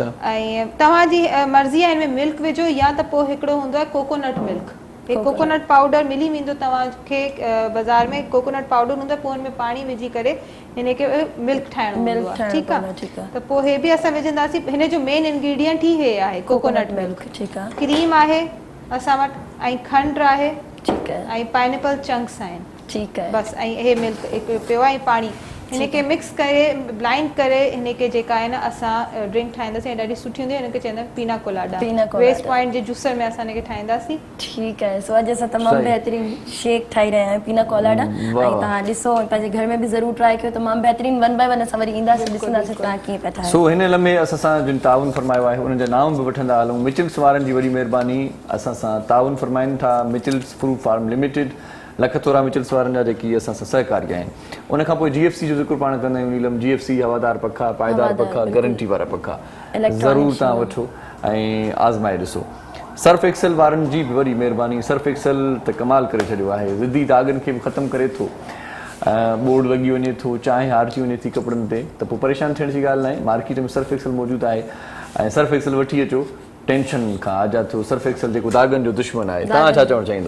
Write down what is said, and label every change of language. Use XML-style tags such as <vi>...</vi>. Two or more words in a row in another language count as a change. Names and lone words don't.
<sd>ऐं तव्हांजी मर्ज़ी आहे हिन में मिल्क विझो या त पोइ हिकिड़ो हूंदो आहे</sd> <en>coconut milk</en> <sd>हिकु</sd> <en>coconut powder</en> <sd>मिली वेंदो तव्हांखे बाज़ार में</sd> <en>coconut powder</en> <sd>हूंदो आहे पोइ हिन में पाणी विझी करे हिन खे मिल्क ठाहिणो हूंदो आहे ठीकु आहे त पोइ हे बि असां विझंदासीं हिन जो</sd> <en>main ingredient</en> <sd>ई हे आहे</sd> <en>coconut milk</en> <sd>ठीकु आहे क्रीम आहे असां वटि ऐं खंड आहे ठीकु आहे ऐं</sd> <en>pineapple chunks</en> <sd>आहिनि ठीकु आहे बसि ऐं हे मिल्क पियो आहे ऐं पाणी हिन खे मिक्स करे ब्लाइंड करे हिन खे जेका आहे न असां ड्रिंक ठाहींदासीं ऐं ॾाढी सुठी हूंदी आहे हिन खे चवंदा आहिनि पीना कोलाडा वेस्ट पॉइंट जे जूसर में असां हिन खे ठाहींदासीं ठीकु आहे सो अॼु असां तमामु बहितरीन शेक ठाही रहिया आहियूं पीना कोलाडा ऐं तव्हां ॾिसो पंहिंजे घर में बि ज़रूरु ट्राई कयो तमामु बहितरीन</sd> <en>one by one</en> <sd>असां वरी ईंदासीं ॾिसंदासीं तव्हां कीअं पिया ठाहियो सो हिन लम्हे असां सां जिन ताउन फरमायो आहे उन्हनि जा नाम बि वठंदा हलूं मिचिल्स वारनि जी वॾी महिरबानी असां सां ताउन फरमाइनि था मिचिल्स फ्रूट फार्म लिमिटेड लखतोरा मिचिल्स वारनि जा जेकी असां सां सहकारी आहिनि उन खां पोइ GFC जो ज़िक्र पाण कंदा आहियूं नीलम GFC हवादार पखा पाइदार पखा गारंटी वारा पखा ज़रूरु तव्हां वठो ऐं आज़माए ॾिसो सर्फ एक्सेल वारनि जी बि वॾी महिरबानी सर्फ एक्सेल त कमाल करे छॾियो आहे ज़िदी दागनि खे बि ख़तमु करे थो बोर्ड लॻी वञे थो चांहि हारजी वञे थी कपिड़नि ते त पोइ परेशान थियण जी ॻाल्हि न आहे मार्केट में सर्फ एक्सेल मौजूदु आहे ऐं सर्फ एक्सेल वठी अचो टेंशन खां आज़ाद थियो सर्फ एक्सल जेको दागनि जो दुश्मन आहे तव्हां छा चवणु चाहींदो?</sd>